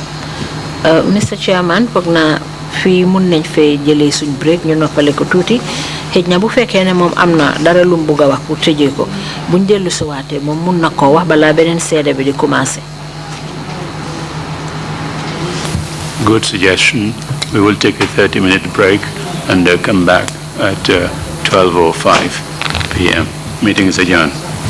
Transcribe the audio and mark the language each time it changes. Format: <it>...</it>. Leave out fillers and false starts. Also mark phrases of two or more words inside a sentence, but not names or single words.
<en>Mr. Chairman,</en> <wo>foog naa fii mun nañ fee jëlee suñ break ñu noppale ko tuuti xëj na bu fekkee ne moom am na dara lu mu bugg a wax pour tëjee ko buñ dellu si waatee moom mun na koo wax balaa beneen seede bi di commencé.</wo> <en>Good suggestion. We will take a 30-minute break and come back at 12:05 p.m. Meeting is adjourned.</en>